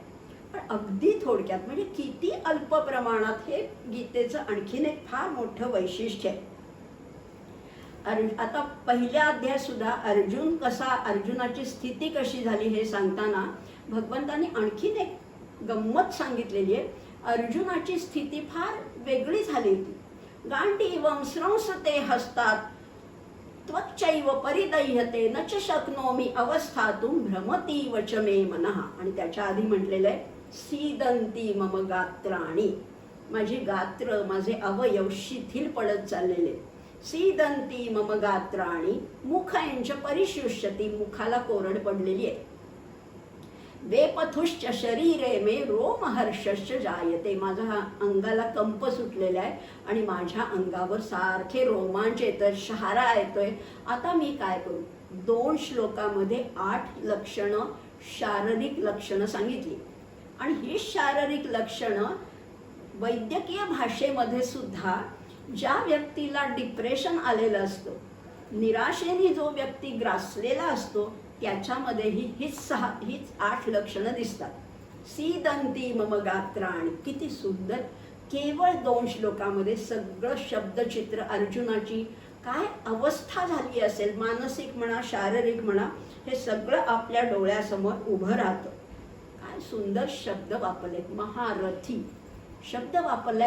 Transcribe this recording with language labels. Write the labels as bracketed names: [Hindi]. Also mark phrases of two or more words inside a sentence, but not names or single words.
[Marathi] पण अगदी थोडक्यात, म्हणजे किती अल्प प्रमाणात, हे गीतेचं आणखीन एक फार मोठं वैशिष्ट्य आहे. आता पहिल्या अध्यायात सुद्धा अर्जुन कसा, अर्जुनाची स्थिती कशी झाली हे सांगताना भगवंतांनी आणखीन एक गंमत सांगितलेली आहे. अर्जुनाची स्थिती फार वेगळी झाली होती. [Sanskrit] गांडीवं स्रंसते हस्तात त्वच्चैव परिदह्यते न च शक्नोमि अवस्थातुं भ्रमती वच मे मनः. [Marathi] आणि त्याच्या आधी म्हटलेलं आहे, [Sanskrit] सीदंती मम गात्राणि, [Marathi] माझी गात्र, माझे अवयव शिथिल पडत चाललेले. [Sanskrit] सीदंती मम गात्राणि मुखयंच परिशुष्यती, [Marathi] मुखाला कोरड पडलेली आहे. [Sanskrit] वेपथुश्च शरीरे मे रोमहर्षश्च जायते, [Marathi] माझ्या अंगाला कंप सुटलेला आहे आणि माझ्या अंगावर सारखे रोमांच येतात, शहारा येतोय. आता मी काय करू? 2 श्लोकामध्ये 8 लक्षणं, शारीरिक लक्षणं सांगितली. आणि ही शारीरिक लक्षणं वैद्यकीय भाषेमध्ये सुद्धा ज्या व्यक्तीला डिप्रेशन आलेलं असतं, निराशेने जो व्यक्ती ग्रासलेला असतो, त्याच्यामध्येही हीच 8 लक्षणं दिसतात. [Sanskrit] सीदंती मम गात्राणि, [Marathi] किती सुंदर, केवळ 2 श्लोकामध्ये सगळं शब्दचित्र अर्जुनाची काय अवस्था झाली असेल, मानसिक म्हणा शारीरिक म्हणा, हे सगळं आपल्या डोळ्यासमोर उभं राहतं. काय सुंदर शब्द वापरले, महारथी शब्द वापरलाय.